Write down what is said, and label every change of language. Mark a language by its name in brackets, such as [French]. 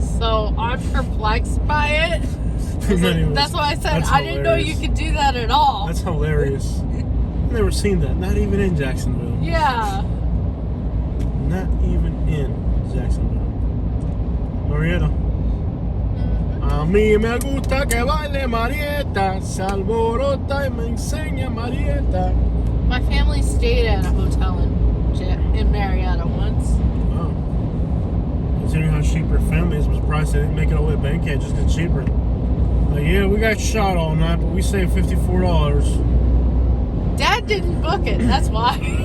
[English] So I'm perplexed by it. Anyways, That's why I said that's I didn't know you hilarious. could do that at all. That's hilarious. never seen that. Not even in Jacksonville. Yeah. Not even in Jacksonville. Marietta. [Spanish] A mí me gusta que baile Marietta, se alborota y me enseña Marietta. [English] My family stayed at a hotel in Marietta once. Wow. Considering how cheap her family is, I'm surprised they didn't make it all the way to Bankhead just get cheaper. Like, yeah, we got shot all night, but we saved $54. Dad didn't book it, that's why.